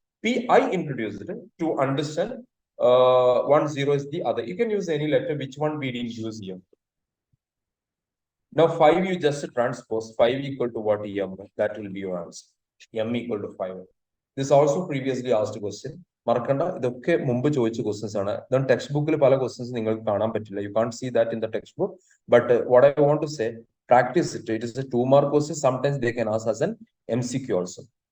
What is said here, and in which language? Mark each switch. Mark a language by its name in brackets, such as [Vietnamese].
[English] P I introduced it to understand 1, 0 is the other. You can use any letter, which one we didn't use here. Now 5 you just transpose. 5 = what? M. That will be your answer. M = 5. This also previously asked question. [Malayalam] മറക്കണ്ട ഇതൊക്കെ മുമ്പ് ചോദിച്ച questions ആണ്. [English] Then text bookil [Malayalam] പല questions നിങ്ങൾക്ക് കാണാൻ പറ്റില്ല. [English] You can't see that in the textbook. But what I want to say, practice it. It is a 2-mark question. Sometimes they can ask as an MCQ also.